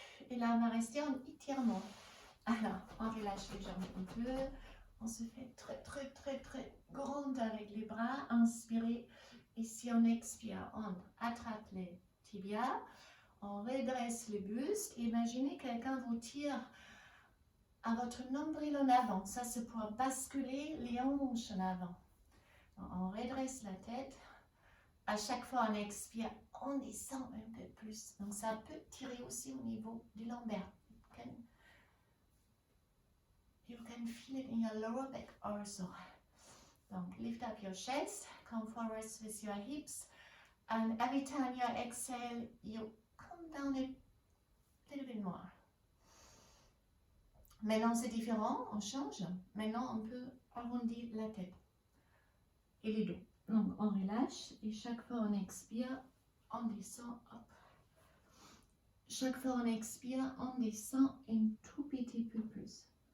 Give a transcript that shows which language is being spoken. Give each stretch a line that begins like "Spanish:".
French: Et là on va rester en étirement. Alors, on relâche les jambes un peu, on se fait très grande avec les bras, inspirez, et si on expire, on attrape les tibias, on redresse le buste, imaginez quelqu'un vous tire à votre nombril en avant, ça c'est pour basculer les hanches en avant. On redresse la tête, à chaque fois on expire, on descend un peu plus, donc ça peut tirer aussi au niveau du lombaire.
English: You can feel it in your lower back also. Donc, lift up your chest, come forward with your hips, and every time you exhale, you come down a little bit more.
French: Maintenant, c'est différent, on change. Maintenant, on peut arrondir la tête et les dos. Donc, on relâche et chaque fois on expire, on descend, hop. Chaque fois on expire, on descend un tout petit peu plus.